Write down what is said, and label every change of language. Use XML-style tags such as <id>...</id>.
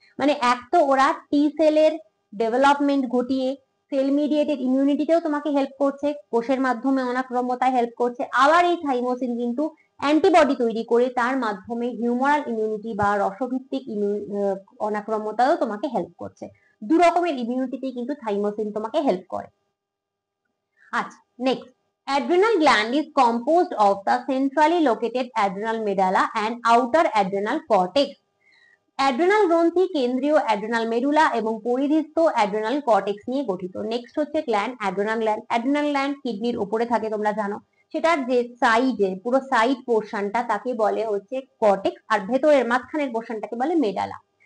<bn>মানে এক তো ওরা টি সেলের ডেভেলপমেন্ট ঘটিয়ে সেল মিডিয়েটেড ইমিউনিটিতেও তোমাকে হেল্প করছে, কোষের মাধ্যমে অনাক্রম্যতায় হেল্প করছে। আবার এই থাইমোসিন কিন্তু অ্যান্টিবডি তৈরি করে তার মাধ্যমে হিউমারাল ইমিউনিটি বা রসভিত্তিক অনাক্রম্যতাও তোমাকে হেল্প করছে। দু রকমের ইমিউনিটিতেই কিন্তু থাইমোসিন তোমাকে হেল্প করে।</bn> <en>আচ্ছা next, adrenal gland is composed of the centrally located adrenal medulla and outer adrenal cortex.</en> <bn>Adrenal গ্রন্থি কেন্দ্রীয় অ্যাড্রেনাল মেডুলা এবং পরিধিস্থ অ্যাড্রেনাল কর্টেক্স নিয়ে গঠিত। নেক্সট হচ্ছে gland, adrenal gland. Adrenal gland কিডনির উপরে থাকে তোমরা জানো, সেটার যে সাইডে পুরো সাইড পোর্শনটা তাকে বলে হচ্ছে কর্টেক্স, আর ভেতরের মাঝখানের পোর্শনটাকে বলে মেডালা।</bn>